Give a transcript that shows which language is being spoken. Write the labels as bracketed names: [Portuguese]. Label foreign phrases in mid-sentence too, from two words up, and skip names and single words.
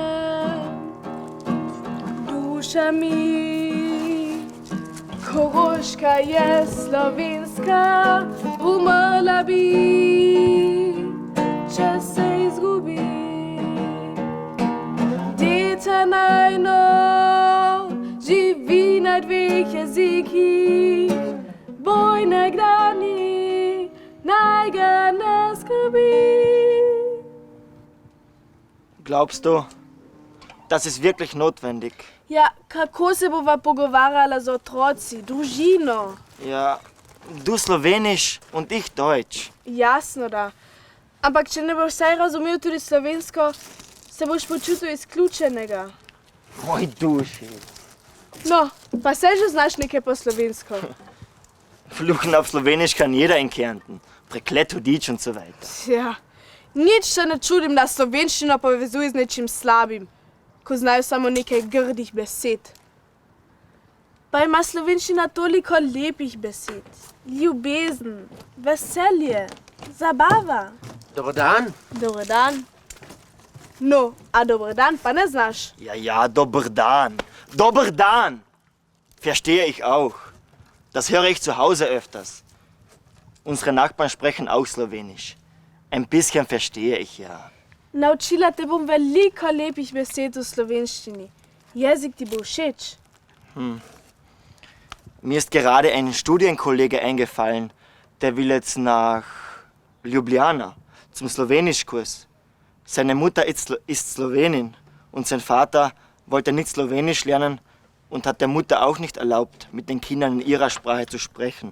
[Slovenian] Duša mi, Koroška je slovenska, umrla bi, če se izgubi. Deta najno živi na 2 jezikih, boj nekdani, naj ga ne skrbi. [German] Glaubst du, das ist wirklich notwendig? [Slovenian] Ja, kako se bova pogovarjala z otroci, družino? [German] Ja, du Slowenisch und ich Deutsch. [Slovenian] Jasno da. Ampak če ne boš vsaj razumel tudi slovensko, se boš počutil izključenega. Moj duši. No, pa saj že znaš nekaj po slovensko. [German] Fluchen auf Slowenisch kann jeder in Kärnten. [Slovenian] Preklet hudič [German] und so weiter. [Slovenian] Ja, nič se ne čudim, da slovenščino povezuje z nečim slabim, ko znajo samo nekaj grdih besed. Pa ima slovenščina toliko lepih besed. Ljubezen, veselje, zabava. Dober dan. Dober dan. No, a dober dan pa ne znaš? Ja, dober dan. Dober dan. [German] Verstehe ich auch. Das höre ich zu Hause öfters. Unsere Nachbarn sprechen auch Slowenisch. Ein bisschen verstehe ich ja. [Slovenian] Naučila te bom veliko lepih besed v slovenščini. Jezik ti bo všeč. [German] Mir ist gerade ein Studienkollege eingefallen, der will jetzt nach Ljubljana zum Slowenischkurs. Seine Mutter ist Slowenin und sein Vater wollte nicht Slowenisch lernen und hat der Mutter auch nicht erlaubt, mit den Kindern in ihrer Sprache zu sprechen.